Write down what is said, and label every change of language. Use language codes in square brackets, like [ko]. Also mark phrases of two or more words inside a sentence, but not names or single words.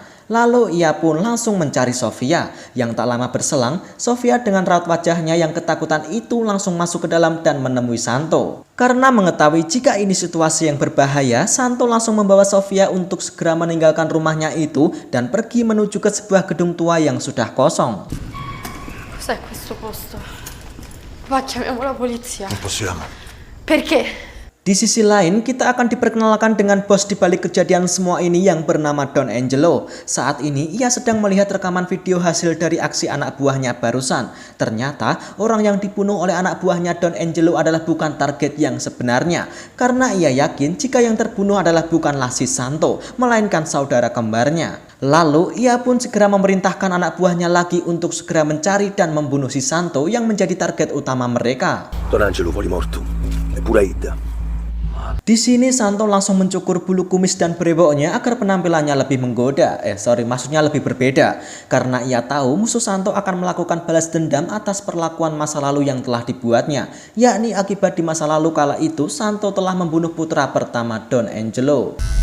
[id] Lalu ia pun langsung mencari Sofia. Yang tak lama berselang, Sofia dengan raut wajahnya yang ketakutan itu langsung masuk ke dalam dan menemui Santo. Karena mengetahui jika ini situasi yang berbahaya, Santo langsung membawa Sofia untuk segera meninggalkan rumahnya itu dan pergi menuju ke sebuah gedung tua yang sudah kosong. [it] Cos'è questo posto? Va, chiamiamo la polizia. Non possiamo. Perché? [id] Di sisi lain, kita akan diperkenalkan dengan bos di balik kejadian semua ini yang bernama Don Angelo. Saat ini, ia sedang melihat rekaman video hasil dari aksi anak buahnya barusan. Ternyata, orang yang dibunuh oleh anak buahnya Don Angelo adalah bukan target yang sebenarnya. Karena ia yakin jika yang terbunuh adalah bukanlah si Santo, melainkan saudara kembarnya. Lalu, ia pun segera memerintahkan anak buahnya lagi untuk segera mencari dan membunuh si Santo yang menjadi target utama mereka. [it] Don Angelo fuori morto, e pure Aida. [id] Di sini Santo langsung mencukur bulu kumis dan brewoknya agar penampilannya lebih menggoda. Maksudnya lebih berbeda. Karena ia tahu musuh Santo akan melakukan balas dendam atas perlakuan masa lalu yang telah dibuatnya. Yakni akibat di masa lalu kala itu Santo telah membunuh putra pertama Don Angelo.